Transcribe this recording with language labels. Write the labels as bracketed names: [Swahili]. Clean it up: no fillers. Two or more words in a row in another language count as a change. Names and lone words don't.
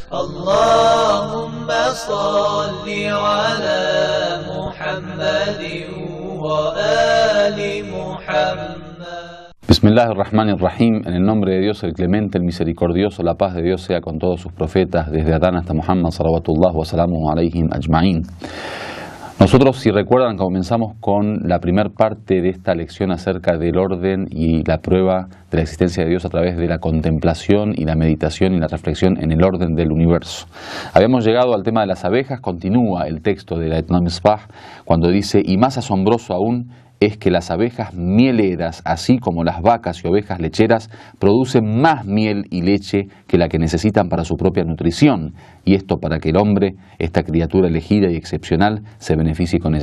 [Arabic] اللهم صل على محمد وآل محمد. Bismillahirrahmanirrahim. [Spanish] En el nombre de Dios, el clemente, el misericordioso, la paz de Dios sea con todos sus profetas, desde Adán hasta Muhammad, [Arabic] صلوات الله وسلام عليهم أجمعين. [Spanish] Nosotros, si recuerdan, comenzamos con la primera parte de esta lección acerca del orden y la prueba de la existencia de Dios a través de la contemplación y la meditación y la reflexión en el orden del universo. Habíamos llegado al tema de las abejas. Continúa el texto de la Etna Misbah cuando dice: y más asombroso aún es que las abejas mieleras, así como las vacas y ovejas lecheras, producen más miel y leche que la que necesitan para su propia nutrición, y esto para que el hombre, esta criatura elegida y excepcional, se beneficie con ella.